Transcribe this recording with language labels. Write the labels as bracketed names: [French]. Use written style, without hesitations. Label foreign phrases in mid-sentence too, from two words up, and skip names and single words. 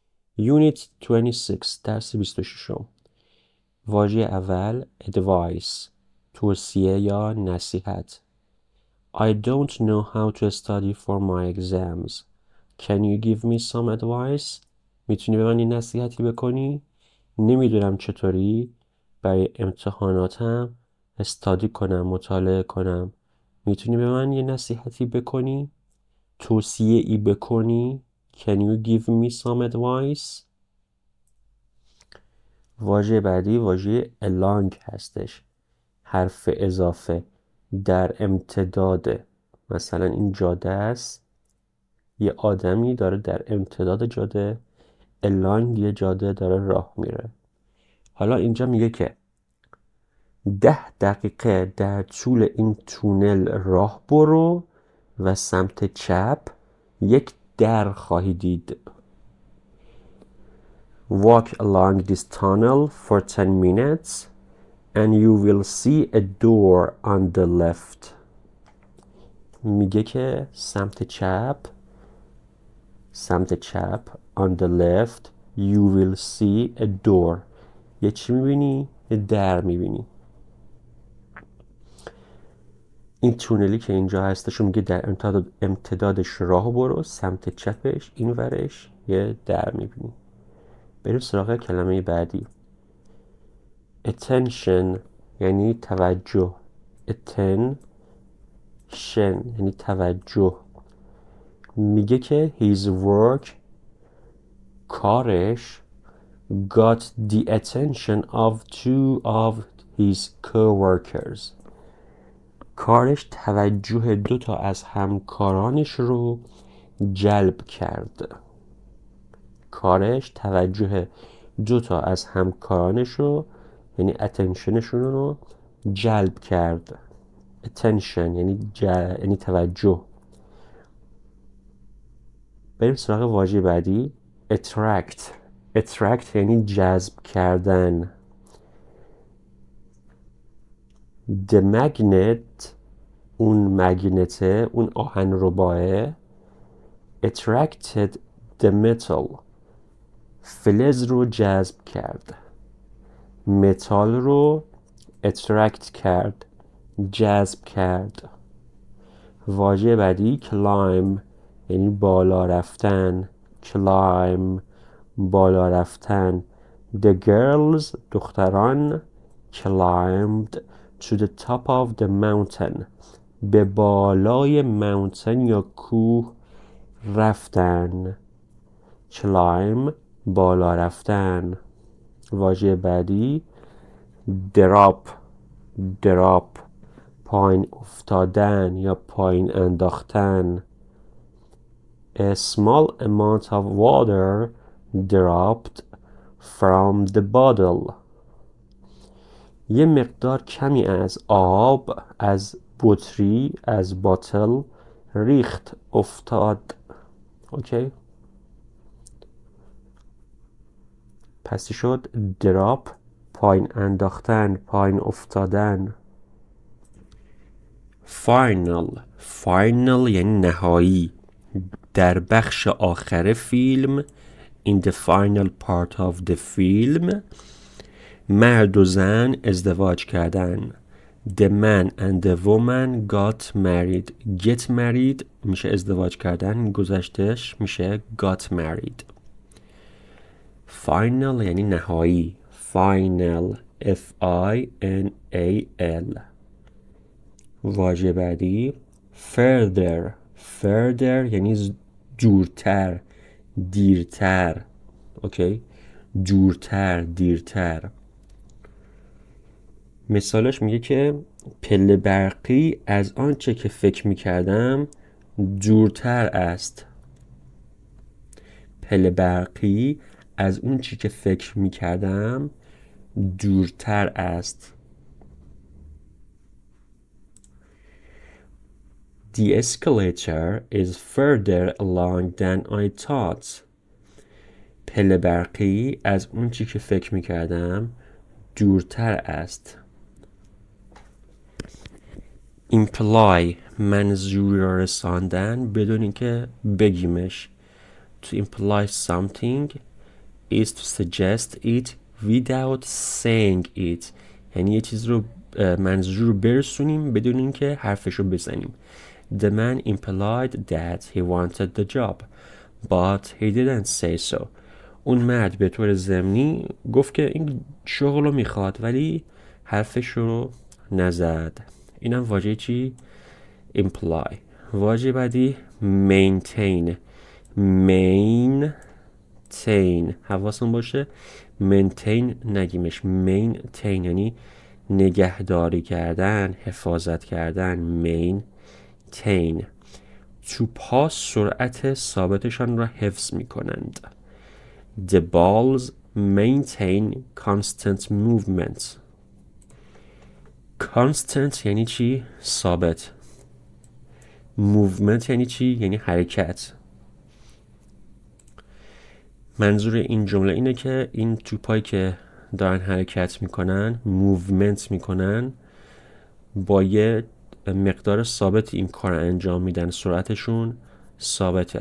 [Persian] Unit 26 درس 26. واژه اول advice توصیه یا نصیحت. [English] I don't know how to study for my exams. Can you give me some advice? [Persian] میتونی به من یه نصیحتی بکنی؟ نمیدونم چطوری برای امتحاناتم استادی کنم، مطالعه کنم. میتونی به من یه نصیحتی بکنی؟ توصیه ای بکنی؟ [English] Can you give me some advice? [Persian] واژه بعدی واژه along هستش. حرف اضافه در امتداد. مثلا این جاده است، یه آدمی داره در امتداد جاده along یه جاده داره راه میره. حالا اینجا میگه که 10 دقیقه در طول این تونل راه برو و سمت چپ یک در خواهی دید. [English] Walk along this tunnel for 10 minutes and you will see a door on the left. [Persian] میگه که سمت چپ [English] on the left you will see a door. [Persian] یه چی میبینی؟ یه در میبینی. این تونلی که اینجا هستش میگه در امتدادش راه برو، سمت چپش این ورش یه در میبینی. بریم سراغ کلمه بعدی. attention یعنی توجه. attention یعنی توجه. میگه که [English] his work کارش got the attention of 2 of his co-workers. [Persian] کارش توجه 2 تا از همکارانش رو جلب کرد. کارش توجه 2 تا از همکارانش رو یعنی اتنشنشون رو جلب کرد. attention یعنی توجه. بریم سراغ واژه بعدی. attract یعنی جذب کردن. [English] the magnet [Persian] اون مگنته، اون آهنرباه [English] attracted the metal [Persian] فلز رو جذب کرد. متال رو attract کرد، جذب کرد. واژه بعدی climb یعنی بالا رفتن. climb بالا رفتن. [English] The girls دختران climbed to the top of the mountain [Persian] به بالای mountain یا کوه رفتن. climb بالا رفتن. واژه بعدی drop پایین افتادن یا پایین انداختن. [English] A small amount of water dropped from the bottle. [Persian] یه مقدار کمی از آب از بطری، از باتل ریخت، افتاد. اوکی؟ پس چی شد؟ drop پایین انداختن، پایین افتادن. final یعنی نهایی. در بخش آخر فیلم [English] in the final part of the film [Persian] مرد و زن ازدواج کردن. [English] The man and the woman got married. Get married [Persian] میشه ازدواج کردن، گذشتهش میشه [English] got married. [Persian] final یعنی نهایی. final Final. واژه بعدی further یعنی دورتر، دیرتر. اوکی؟ دورتر، دیرتر. مثالش میگه که پله برقی از آنچه که فکر میکردم دورتر است. پله برقی از اون چی که فکر میکردم دورتر است. [English] The escalator is further along than I thought. [Persian] پله برقی از اون چی که فکر میکردم دورتر است. imply منظوری را رساندن بدون اینکه بگیمش. [English] To imply something is to suggest it without saying it. [Persian] یعنی یه چیز رو منظور رو برسونیم بدون اینکه حرفش رو بزنیم. [English] The man implied that he wanted the job, but he didn't say so. [Persian] اون مرد به طور ضمنی گفت که این شغل رو میخواد ولی حرفش رو نزد. اینم واژه چی؟ imply. واژه بعدی maintain. maintain حواسون باشه maintain نگیمش. maintain یعنی نگهداری کردن، حفاظت کردن. maintain. توپ‌ها سرعت ثابتشان را حفظ می‌کنند. [English] The balls maintain constant movement. [Persian] constant یعنی چی؟ ثابت. movement یعنی چی؟ یعنی حرکت. منظور این جمله اینه که این توپایی که دارن حرکت میکنن، موومنت میکنن، با یه مقدار ثابت این کار انجام میدن، سرعتشون ثابته.